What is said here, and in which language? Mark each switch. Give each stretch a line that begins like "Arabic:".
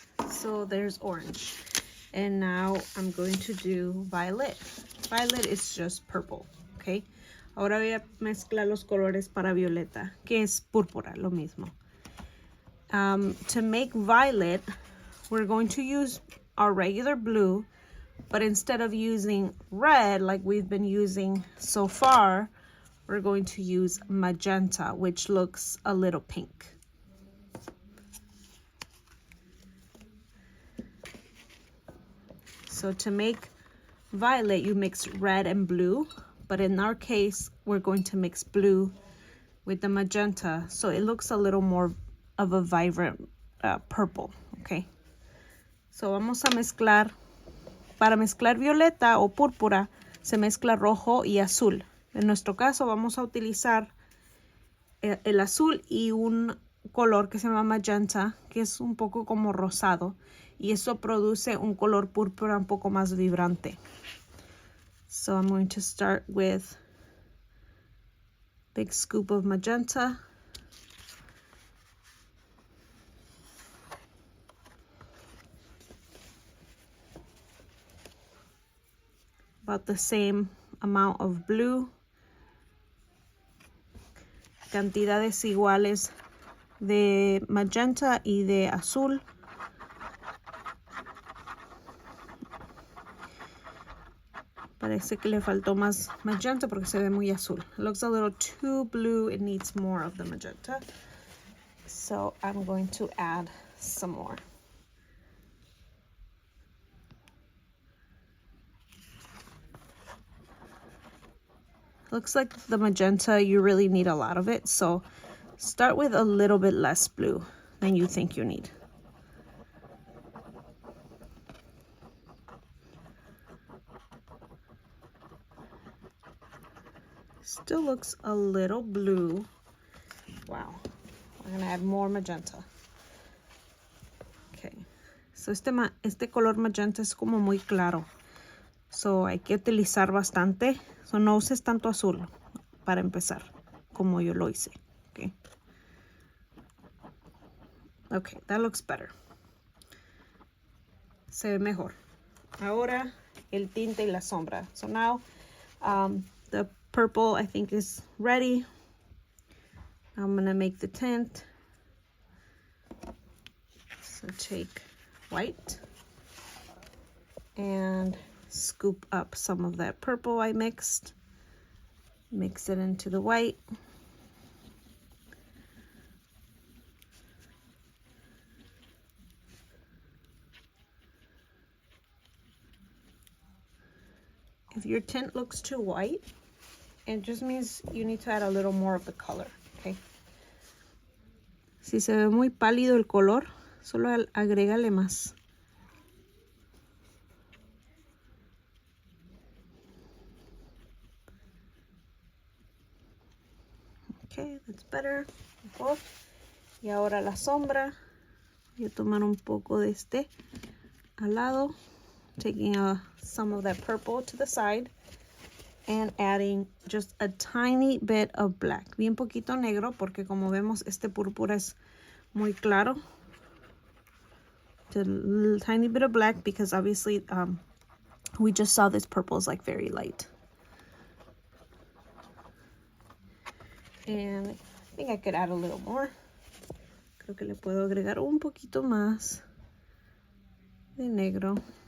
English: So there's orange. And now I'm going to do violet. Violet is just purple, ¿ok?
Spanish: Ahora voy a mezclar los colores para violeta, que es púrpura, lo mismo.
English: To make violet, we're going to use our regular blue, but instead of using red like we've been using so far, we're going to use magenta, which looks a little pink. So to make violet, you mix red and blue, but in our case, we're going to mix blue with the magenta, so it looks a little more of a vibrant purple, okay?
Spanish: So vamos a mezclar, para mezclar violeta o púrpura, se mezcla rojo y azul. En nuestro caso vamos a utilizar el azul y un color que se llama magenta, que es un poco como rosado, y eso produce un color púrpura un poco más vibrante.
English: So I'm going to start with big scoop of magenta. About the same amount of blue.
Spanish: Cantidades iguales de magenta y de azul. Parece que le faltó más magenta porque se ve muy azul.
English: It looks a little too blue. It needs more of the magenta. So I'm going to add some more. Looks like the magenta, you really need a lot of it. So start with a little bit less blue than you think you need. Still looks a little blue. Wow, we're gonna add more magenta.
Spanish: Okay, so este color magenta es como muy claro. So hay que utilizar bastante. So no uses tanto azul para empezar, como yo lo hice. Okay.
English: Okay, that looks better.
Spanish: Se ve mejor. Ahora el tinte y la sombra.
English: So now the purple I think is ready. I'm gonna make the tint. So take white and scoop up some of that purple I mixed. Mix it into the white. If your tint looks too white, it just means you need to add a little more of the color, okay?
Spanish: Si se ve muy pálido el color, solo agrégale más.
English: Okay, that's better.
Spanish: Mejor. Y ahora la sombra. Voy a tomar un poco de este al lado.
English: Taking some of that purple to the side. And adding just a tiny bit of black.
Spanish: Bien poquito negro porque como vemos este púrpura es muy claro.
English: Just a tiny bit of black because obviously we just saw this purple is like very light. And I think I could add a little more.
Spanish: Creo que le puedo agregar un poquito más de negro.